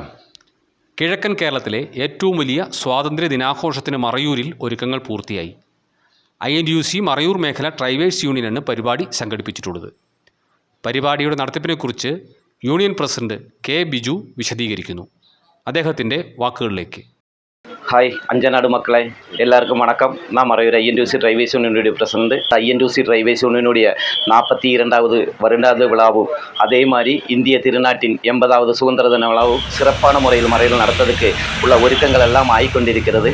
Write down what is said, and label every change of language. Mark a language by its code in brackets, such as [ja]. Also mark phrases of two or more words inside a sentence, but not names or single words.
[ml] കിഴക്കൻ കേരളത്തിലെ ഏറ്റവും വലിയ സ്വാതന്ത്ര്യ ദിനാഘോഷത്തിന് മറയൂരിൽ ഒരുക്കങ്ങൾ പൂർത്തിയായി. INTUC മറയൂർ മേഖല ഡ്രൈവേഴ്സ് യൂണിയനാണ് പരിപാടി സംഘടിപ്പിച്ചിട്ടുള്ളത്. പരിപാടിയുടെ നടത്തിപ്പിനെക്കുറിച്ച് [en] union president [ml] കെ ബിജു വിശദീകരിക്കുന്നു. അദ്ദേഹത്തിൻ്റെ വാക്കുകളിലേക്ക്. [ta] ஹாய் அஞ்சநாடு மக்களே, எல்லாருக்கும் வணக்கம். நான் மறையூர் INTUC டிரைவேஸ் யூனியனுடைய பிரசிடண்ட். INTUC டிரைவேஸ் யூனியனுடைய 42வது வருடாந்த விழாவும் அதே மாதிரி இந்திய திருநாட்டின் 80வது சுதந்திர தின விழாவும் சிறப்பான முறையில் மறையூரில் நடத்துறதுக்கு உள்ள ஒருக்கங்கள் எல்லாம் ஆகிக்கொண்டிருக்கிறது.